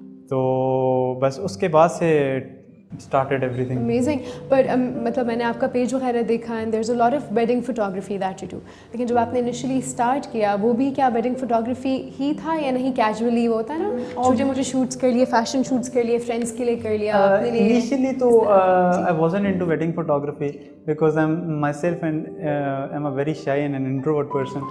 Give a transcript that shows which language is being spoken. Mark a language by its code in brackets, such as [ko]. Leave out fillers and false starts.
[ur] تو بس اس کے بعد سے [en] started everything. Amazing. But [ur] مطلب میں نے آپ کا پیج وغیرہ دیکھا, [en] and there's a lot of wedding photography that you do. [ur] لیکن جب آپ نے initially start کیا, وہ بھی کیا wedding photography ہی تھا یا نہیں, casually وہ ہوتا ہے نا, چھوٹے موٹے shoots کر لیے, fashion shoots کر لیے, friends کے لیے کر لیا اپنے لیے؟ [en] Initially تو I wasn't into wedding photography because I'm myself and I'm a very shy and an introvert person.